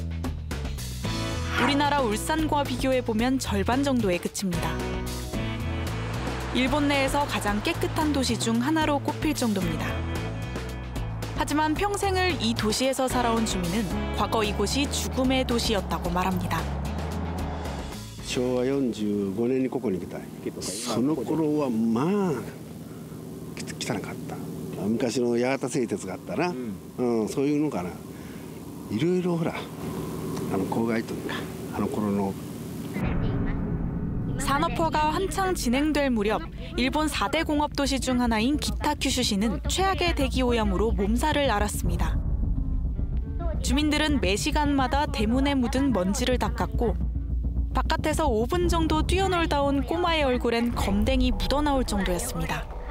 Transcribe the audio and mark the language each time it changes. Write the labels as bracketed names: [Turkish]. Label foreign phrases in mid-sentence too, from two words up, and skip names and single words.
[Korean] 우리나라 울산과 비교해보면 절반 정도에 그칩니다. 일본 내에서 가장 깨끗한 도시 중 하나로 꼽힐 정도입니다. 하지만 평생을 이 도시에서 살아온 주민은 과거 이곳이 죽음의 도시였다고 말합니다. [Japanese] 昭和45年にここに来たけど、その頃はまあ汚かった。昔の八幡製鉄があったな、そういうのかな。いろいろほら郊外というか頃の [Korean] 산업화가 한창 진행될 무렵 일본 4대 공업도시 중 하나인 기타큐슈시는 최악의 대기오염으로 몸살을 앓았습니다. 주민들은 매 시간마다 대문에 묻은 먼지를 닦았고 바깥에서 5분 정도 뛰어놀다 온 꼬마의 얼굴엔 검댕이 묻어나올 정도였습니다.